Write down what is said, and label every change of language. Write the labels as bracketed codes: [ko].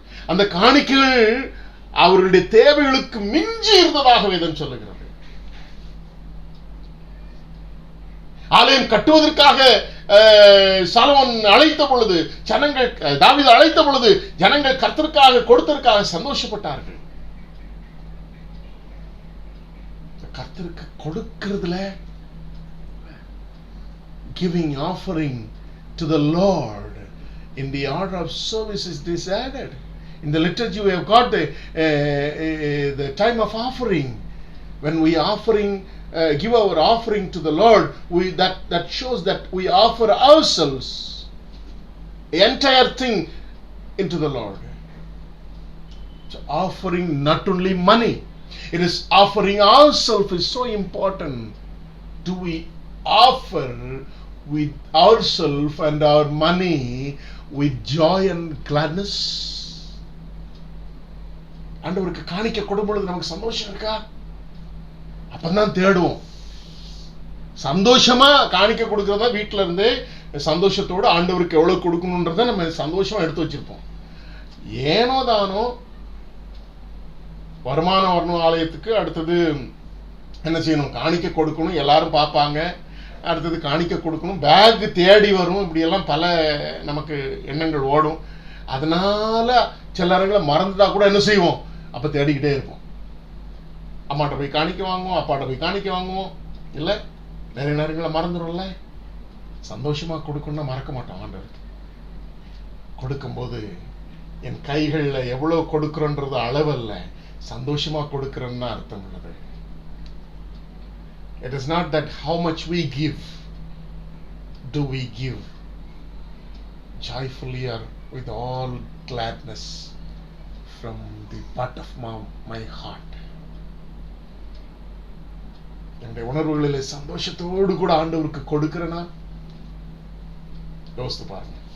[ta] அந்த காணிக்கைகள் அவருடைய தேவைகளுக்கு மிஞ்சி இருந்ததாக வேதம் சொல்லுகிறது. ஆலயம் கட்டுவதற்காக சாலமோன் அழைத்த பொழுது ஜனங்கள், தாவீது அழைத்த பொழுது ஜனங்கள் கர்த்தருக்காக கொடுத்ததற்காக சந்தோஷப்பட்டார்கள். கர்த்தருக்கு கொடுக்கிறதுல, [en] giving offering to the Lord in the order of service is decided. In the liturgy we have got the time of offering. When we give our offering to the Lord, that shows that we offer ourselves, the entire thing, into the Lord. So offering not only money, it is offering ourselves is so important. Do we offer with ourselves and our money with joy and gladness? [ta] ஆண்டவருக்கு காணிக்க கொடுக்கும்பொழுது நமக்கு சந்தோஷம் இருக்கா? அப்பதான் தேடுவோம். சந்தோஷமா காணிக்க கொடுக்கறதா வீட்டுல இருந்தே சந்தோஷத்தோடு ஆண்டவருக்கு எவ்வளவு கொடுக்கணும்ன்றத நம்ம சந்தோஷமா எடுத்து வச்சிருப்போம். ஏனோ தானோ வருமானம் வரணும் ஆலயத்துக்கு, அடுத்தது என்ன செய்யணும், காணிக்க கொடுக்கணும், எல்லாரும் பார்ப்பாங்க, அடுத்தது காணிக்க கொடுக்கணும், பேக் தேடி வரும், இப்படி எல்லாம் பல நமக்கு எண்ணங்கள் ஓடும். அதனால சில நேரங்களை மறந்துட்டா கூட என்ன செய்வோம், அப்ப தேடிக்கிட்டே இருப்போம். அம்மாட்ட போய் காணிக்க வாங்குவோம், அப்பாட்ட போய் காணிக்க வாங்குவோம், இல்ல நிறைய நேரங்களை மறந்துடும்ல. சந்தோஷமா கொடுக்கணும்னா மறக்க மாட்டோம். ஆண்டவருக்கு கொடுக்கும்போது என் கைகள்ல எவ்வளவு கொடுக்கிறோன்றது அளவல்ல, சந்தோஷமா கொடுக்கிறோம்னு அர்த்தம் உள்ளது. [en] It is not that how much we give. Do we give joyfully or with all gladness from the part of my heart? [ta] என்னுடைய உணர்வுகளிலே சந்தோஷத்தோடு கூட ஆண்டவருக்கு கொடுக்கிறேனா? யோசித்து பாருங்க.